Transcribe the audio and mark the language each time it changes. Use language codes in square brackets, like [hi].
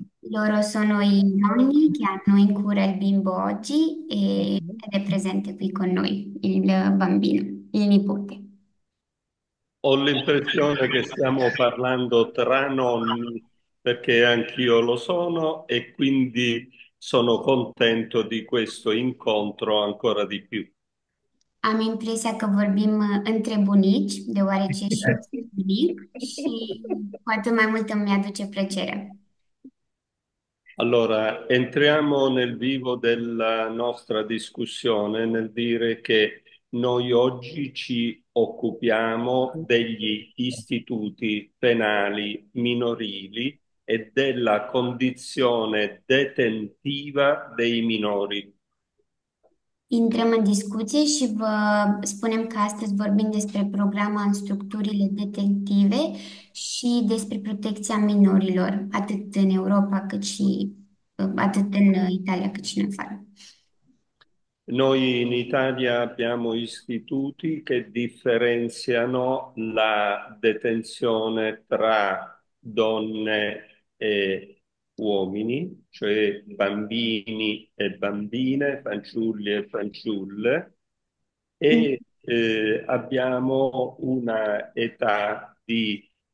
[it] Loro sono i nonni che hanno in cura il bimbo oggi ed è presente qui con noi il bambino, il nipote. Ho l'impressione che stiamo parlando tra nonni, perché anch'io lo sono e quindi sono contento di questo incontro ancora di più. [ro] Am impresia că vorbim între bunici, deoarece și eu sunt bunic și cu atât mai mult îmi aduce plăcere. [it] Allora, entriamo nel vivo della nostra discussione nel dire che noi oggi ci occupiamo degli istituti penali minorili e della condizione detentiva dei minori. [ro] Intrăm în discuție și vă spunem că astăzi vorbim despre programa în structurile detentive și despre protecția minorilor, atât în Europa cât și atât în Italia cât și în afară. [it] Noi in Italia abbiamo istituti che differenziano la detenzione tra donne e uomini, cioè bambini e bambine, fanciulli e fanciulle, e abbiamo una età di